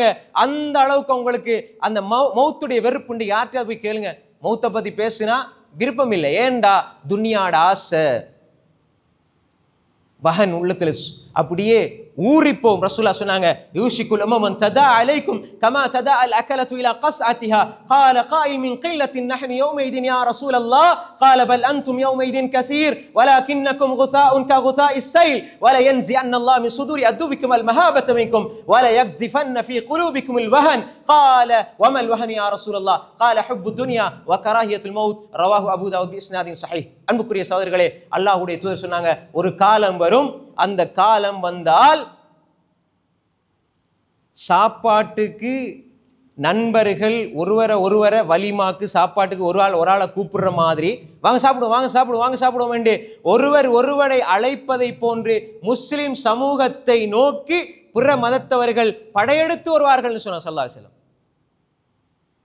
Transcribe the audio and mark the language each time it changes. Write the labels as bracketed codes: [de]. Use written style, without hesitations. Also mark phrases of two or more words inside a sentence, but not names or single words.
[ta] அந்த அளவுக்கு அவங்களுக்கு அந்த மௌத்துடைய வெறுப்புண்டு. யார்கிட்ட போய் கேளுங்க, மௌத்தை பத்தி பேசுனா விருப்பம் இல்லை. ஏண்டா? துனியாட ஆசை வஹன் உள்ளத்துல அப்படியே ஊறிப்போம். [ar] ரசூலுல்லாஹ் சொன்னாங்க, يوشك الأمم تداعى عليكم كما تداعى الأكلة إلى قصعتها قال قائل من قلة نحن يومئذ يا رسول الله قال بل أنتم يومئذ كثير ولكنكم غثاء كغثاء السيل ولا ينزعن الله من صدور عدوكم المهابة منكم ولا يقذفن في قلوبكم الوهن قال وما الوهن يا رسول الله قال حب الدنيا وكراهية الموت رواه أبو داود بإسناد صحيح. [ta] அன்புக்குரிய சகோதரர்களே, அல்லாஹ்வுடைய தூதர் சொன்னாங்க, ஒரு காலம் வரும், அந்த காலம் வந்தால் சாப்பாட்டுக்கு நண்பர்கள் ஒருவரை வலிமாக்கு சாப்பாட்டுக்கு ஒரு ஆளை கூப்பிடுற மாதிரி, வாங்க சாப்பிடுவோம் வாங்க சாப்பிடுவோம் வாங்க சாப்பிடுவோம் என்று ஒருவரை அழைப்பதை போன்று முஸ்லிம் சமூகத்தை நோக்கி பிற மதத்தவர்கள் படையெடுத்து வருவார்கள் சொன்னார் [ar] صلى الله عليه وسلم.